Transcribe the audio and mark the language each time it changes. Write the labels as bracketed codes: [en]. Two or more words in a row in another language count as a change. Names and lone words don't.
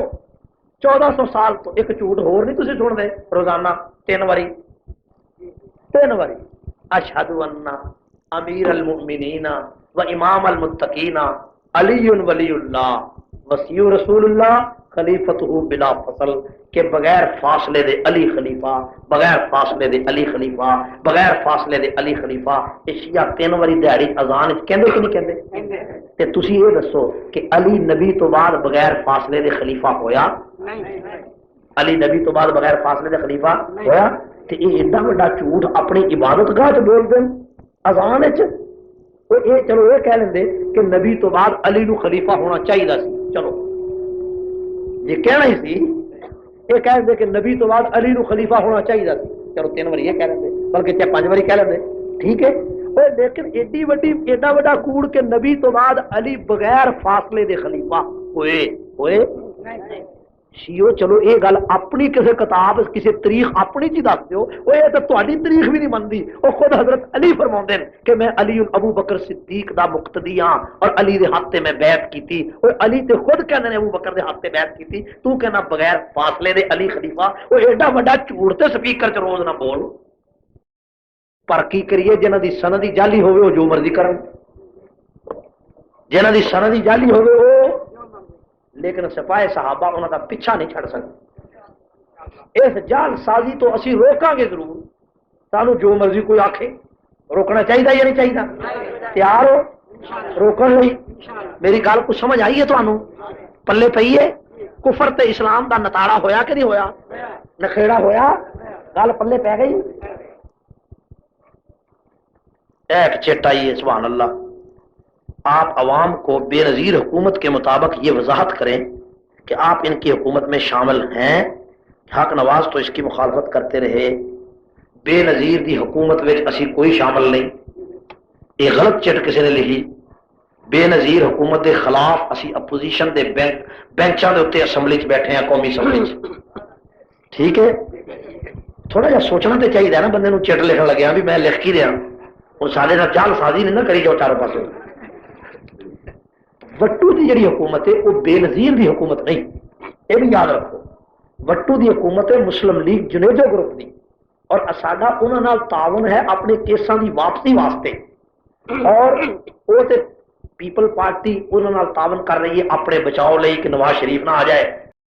[pa] 1400 سال تو ایک جھوٹ ہور نہیں تسی سن دے روزانہ 3 واری [ar] اشہد ان امیر المؤمنین و امام المتقین علی ولی اللہ وصی رسول اللہ خلیفتہ بلا فصل، [pa] کہ بغیر فاصلے دے علی خلیفہ، بغیر فاصلے دے علی خلیفہ، بغیر فاصلے دے علی خلیفہ۔ اشیا 3 واری دیہڑی اذان کہندے کہ نہیں کہندے؟ تے تسی یہ دسو کہ علی نبی تو بعد بغیر فاصلے دے خلیفہ ہویا؟ علی نبی تو بعد بغیر فاصلے دے خلیفہ ہویا؟ تے یہ ایڈا بڑا جھوٹ اپنی عبادت گاہ چ بول دین اذان وچ؟ چلو یہ کہہ لیندے کہ نبی تو بعد علی نو خلیفہ ہونا چاہیے سی، چلو یہ کہنا ہی سی، یہ کہہ دے کہ نبی تو بعد علی نو خلیفہ ہونا چاہیے سی، چلو 3 واری یہ کہہ لیندے، بلکہ چاہے 5 واری کہہ لیندے، ٹھیک ہے۔ لیکن ایڈا بڑا کوڑ کہ نبی تو بعد علی بغیر فاصلے دے خلیفہ ہوئے شیو، چلو یہ گل اپنی کسی کتاب کسی تاریخ اپنی چی دس دیو، وہ یہ تو تہاڈی تاریخ بھی نہیں منتی۔ وہ خود حضرت علی فرماؤندے ہیں کہ میں علی ابو بکر صدیق دا مقتدی ہاں اور علی دے ہاتھ تے میں بیعت کیتی، اور علی تے خود کہندے نے ابو بکر دے ہاتھ تے بیعت کیتی، تو کہنا بغیر فاصلے دے علی خلیفہ۔ وہ ایڈا بڑا جھوٹ تے سپیکر چ روز نہ بول، پر کی کریے جنہاں دی سند ہی جعلی ہوے وہ جو مرضی کرن، جنہاں دی سند ہی جعلی ہوے وہ، لیکن سپاہی صحابہ انہاں دا پیچھا نہیں چھڑ سکتے۔ اس جال سازی تو اسی روکاں گے ضرور، سانو جو مرضی کوئی آکھے روکنا چاہیے یا نہیں چاہیے؟ تیار ہو روکن لئی؟ میری گل کو سمجھ آئی ہے تانوں؟ پلے پئی ہے؟ کفر تے اسلام دا نتاڑا ہویا کہ نہیں ہویا؟ نخیڑا ہویا؟ گل پلے پہ گئی؟ ایک چٹائی سبحان اللہ۔ [ur] آپ عوام کو بے نظیر حکومت کے مطابق یہ وضاحت کریں کہ آپ ان کی حکومت میں شامل ہیں۔ [pa] حق نواز تو اس کی مخالفت کرتے رہے، بے نظیر دی حکومت میں اسی کوئی شامل نہیں، یہ غلط چٹ کسی نے لکھی۔ بے نظیر حکومت کے خلاف اسی اپوزیشن دے بینچاں دے اوتے اسمبلی چ بیٹھے ہیں، قومی اسمبلی چ، ٹھیک ہے۔ تھوڑا جہا سوچنا تو چاہیے نا بندے نو، چٹ لکھن لگیا بھی میں لکھ کی رہا ہوں، سارے نال جال سازی نہیں نہ کری جاؤ چاروں پاسوں۔ وٹو دی جڑی حکومت ہے وہ بے نظیر دی حکومت نہیں، یہ بھی یاد رکھو۔ وٹو دی حکومت ہے مسلم لیگ جنیجو گروپ دی، اور ساڈا انہاں نال تعاون ہے اپنے کیساں دی واپسی واسطے، اور وہ تے پیپل پارٹی انہاں نال تعاون کر رہی ہے اپنے بچاؤ لئی کہ نواز شریف نہ آ جائے